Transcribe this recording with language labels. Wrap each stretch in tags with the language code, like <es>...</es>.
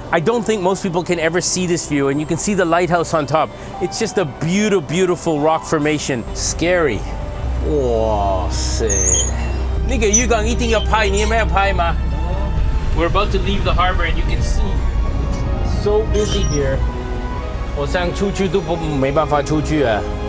<en>I don't think most people can ever see this view, and you can see the lighthouse on top. It's just a beautiful, beautiful rock formation. Scary.</en> <zh>哇塞，那个渔港一定要拍，你有没有拍吗？</zh> <en>We're about to leave the harbor, and you can see it's so busy here.</en> <zh>我想出去都没办法出去啊。</zh>